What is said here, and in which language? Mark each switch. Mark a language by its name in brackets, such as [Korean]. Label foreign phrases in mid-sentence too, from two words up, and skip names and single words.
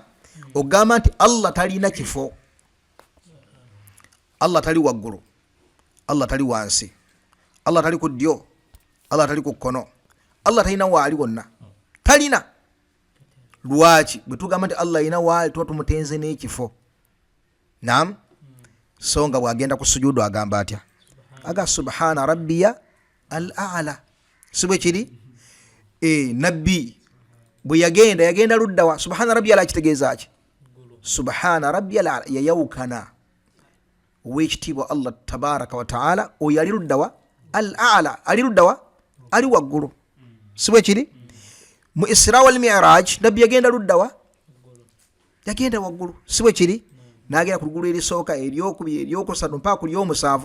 [Ganda] Ogamba nti Allah talina kifo, Allah tali waggulu, Allah tali wansi, Allah tali ku ddyo, Allah tali ku kkono, Allah talina waali wonna, talina. Lwaki? Bwe tugamba nti Allah alina waali, tuba tumutenze n'ekifo. Naam. So nga bw'agenda ku sujudu agamba atya? [Arabic] Aga سبحان ربي الأعلى. [Ganda] Si bwe kiri? Nabbi bwe yagenda ludda wa [Arabic] سبحان ربي الأعلى [Ganda] kitegeeza ki? [Arabic] سبحان ربي الأعلى [Ganda] yayawukana owekitiibwa [Arabic] الله تبارك وتعالى [Ganda] oyo ali luddawa [Arabic] الأعلى [Ganda] ali luddawa ali waggulu sibwe kiri mu Isra wal Mi'raj nabbi yagenda luddawa yagenda waggulu sibwe kiri nagenda ku luggulu erisooka eryokubiri eryokusatu mpaka ku lyomusanvu.